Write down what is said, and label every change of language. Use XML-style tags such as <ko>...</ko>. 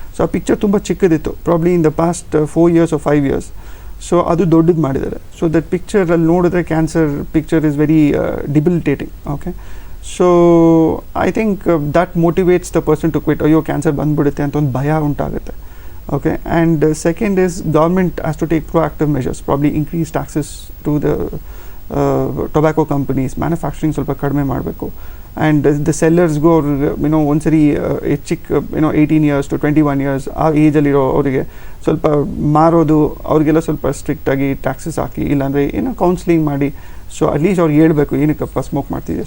<kn>So ಆ picture ತುಂಬ ಚಿಕ್ಕದಿತ್ತು,</kn> <en>Probably in the past 4 years or 5 years.</en> <kn>So ಅದು ದೊಡ್ಡದು ಮಾಡಿದ್ದಾರೆ. ಸೊ ದಟ್ ಪಿಕ್ಚರಲ್ಲಿ ನೋಡಿದ್ರೆ</kn> <en>Cancer picture is very debilitating. Okay, so I think that motivates the person to quit.</en> <kn>ಅಯ್ಯೋ cancer ಬಂದ್ಬಿಡುತ್ತೆ ಅಂತ ಒಂದು ಭಯ ಉಂಟಾಗುತ್ತೆ.</kn> <en>Okay, and second is government has to take proactive measures, probably increase taxes to the tobacco companies, manufacturing</en> <kn>ಸ್ವಲ್ಪ ಕಡಿಮೆ ಮಾಡಬೇಕು,</kn> <en>and the sellers go</en> <kn>ಒಂದ್ಸರಿ ಚಿಕ್ಕ 18 years to 21 years ಆ ಏಜಲ್ಲಿರೋ ಅವರಿಗೆ ಸ್ವಲ್ಪ ಮಾರೋದು ಅವ್ರಿಗೆಲ್ಲ ಸ್ವಲ್ಪ ಸ್ಟ್ರಿಕ್ಟ್ ಆಗಿ ಟ್ಯಾಕ್ಸಸ್ ಹಾಕಿ, ಇಲ್ಲಾಂದರೆ ಕೌನ್ಸಿಲಿಂಗ್ ಮಾಡಿ. ಸೊ ಅಟ್ಲೀಸ್ಟ್ ಅವ್ರಿಗೆ ಹೇಳ್ಬೇಕು ಏನಕ್ಕಪ್ಪ ಸ್ಮೋಕ್ ಮಾಡ್ತಿದೆ.</kn>